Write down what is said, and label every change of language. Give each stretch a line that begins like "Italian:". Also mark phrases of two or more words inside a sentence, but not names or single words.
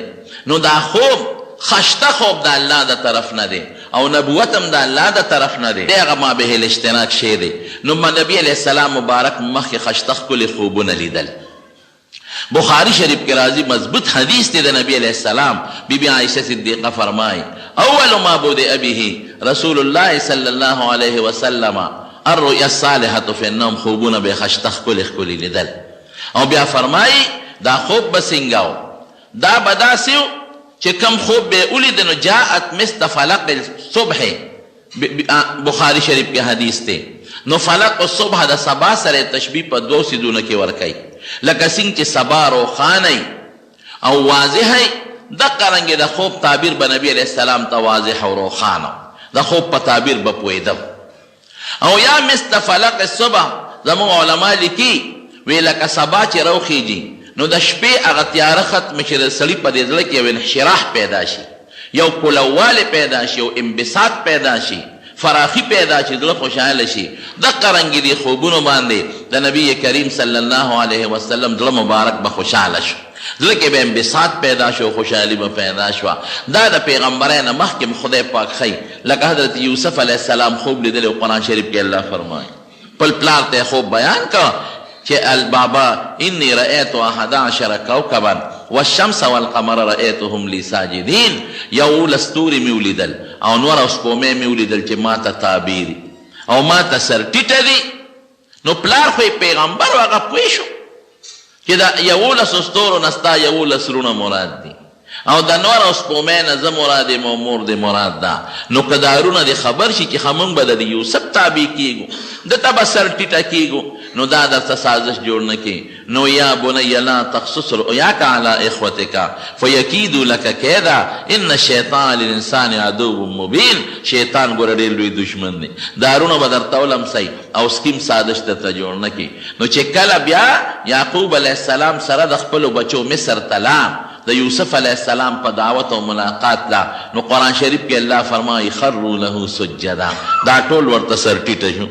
Pashto: نو دا خوب خشته خوب د الله د طرف نه دی او نبوت هم د الله د طرف نه دی، دی هغه
Arabic: ما به الاشتراک
Pashto: شی دی. نو نبی
Arabic: علیه السلام
Pashto: مبارک مخکې خشته ښکلي خوبونه لیدل. بخاری شریف کې راځي مضبوط حدیث دی د نبی
Arabic: علیه السلام.
Pashto: بی بی عایشه صدیقه فرمایي
Arabic: اول ما بدأ به رسول الله صلی الله علیه وسلم الرؤیا الصالحة فی النوم،
Pashto: خوبونه به خشته ښکلي ښکلي لیدل. او بیا فرمایي دا خوب به څنګه و؟ دا به داسې و چې کم خوب به ولید نو
Arabic: جاءت مثل فلق الصبح.
Pashto: بخاری شریف کې حدیث دی. نو
Arabic: فلق الصبح
Pashto: د سبا سره تشبیه په دوه څیزونو کې ورکوي، لکه څنګه چې سبا روښانه او واضحه، دقه رنګې د خوب تعبیر به نبی
Arabic: علیه السلام
Pashto: ته واضح او روښانه، د خوب په تعبیر به پوهېده. او یا
Arabic: مثل فلق الصبح
Pashto: زموږ علما لیکي وی لکه سبا چې روخیږي نو د شپې هغه تیاره ختمه چې د سړي په دې زړه کې یو انشراح پیدا شي، یو کولوالی پیدا شي، یو انبساط پیدا شي، فراخي پیدا شي، زړه خوشحاله شي. دقه رنګې دې خوبونو باندې د نبی کریم
Arabic: صلی الله علیه وسلم
Pashto: زړه مبارک به خوشحاله شو، زړه کې به انبساط پیدا شو، خوشحالي به پیدا شوه. دا د پیغمبرۍ نه مخکې خدای پاک ښیي، لکه حضرت یوسف
Arabic: علیه السلام
Pashto: خوب لیدلی او قرآن شریف کې الله فرمایي خپل پلار ته خوب بیان کړه چې
Arabic: البابا انی رأیت 11 کوكبا والشمس والقمر رأیتهم لی ساجدین.
Pashto: یو ستوري مې ولیدل او نور او سپومې مې ولیدل چې ما ته تعبیر او ما ته سر ټیټه دي. نو پلار خو پیغمبر و هغه پوه شو چې دا 11 ستورو نه ستا 11 رونه مراد دي او د نور او سپومې نه زه مراد یم او مور دې مراد ده. نو که دا رونه دې خبر شي چې موږ به د یوسف تابع کیږو، دته به سر ټیټه کیږو، نو دا درته سازش جوړ نه کړي.
Arabic: نو یا بنی لا تقصص رؤیاک علی اخوتک فیکیدوا لک کیدا ان الشیطان للانسان عدو مبین.
Pashto: شیطان ګوره ډېر لوی دشمن دی، دارونه به درته ولمسئ او سکیم سازش درته جوړ نه کړي. نو چې کله بیا یعقوب
Arabic: علیه السلام
Pashto: سره د خپلو بچو مصر ته لاړ د یوسف
Arabic: علیه السلام
Pashto: په دعوت او ملاقات لا، نو قرآن شریف کې الله فرمایي
Arabic: خروا له سجدا،
Pashto: دا ټول ورته سر ټیټه شو.